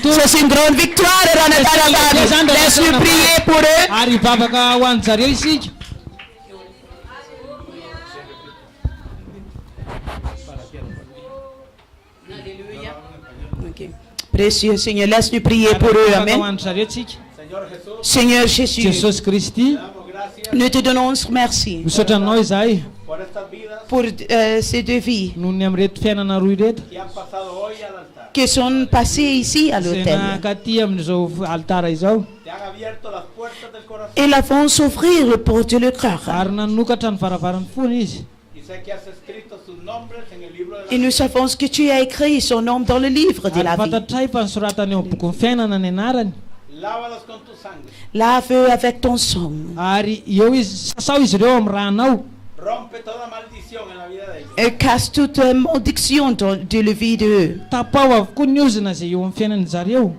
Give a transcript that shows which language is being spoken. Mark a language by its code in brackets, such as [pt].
[fr] Ça c'est une grande victoire. Laisse-nous prier pour eux. [mg] Arivavaka ho an'ny zareo isika. [fr] Précieux Seigneur, laisse-nous prier pour eux. Amen. Seigneur Jésus, Jesus Christi, nous te donnons merci [mg] misaotra anao izahay [es] por estas vidas [fr] pour ces deux vies [mg] noho ny am'reto fiainana roy reto [es] que han pasado hoy al altar. [fr] qui sont passées ici à [mg] zay [fr] l'autel. [mg] nakaty amin'izao altara izao [es] Te han abierto las puertas del corazón [fr] Et la vont s'ouvrir le porte de le cœur. [mg] ary nanokatra ny varavaran'ny fony izy [es] y sé que has escrito sus nombres en el libro de la [fr] Et nous savons que tu as écrit son nom dans le livre de [mg] ary [fr] la vie. [mg] fantatray fa nisoratany eo boky ny fiainana ny anarany [es] Lávalos con tu sangre. [fr] Lave avec ton sang. [mg] ary eo izy sasao izy ireo amin'ny ranao [es] Rompe toda maldición en la vida de ellos. [fr] Et casse toute malédiction de la vie d'eux. [mg] tapao avokoa ny ozina zay eo amin'ny fiainany zareo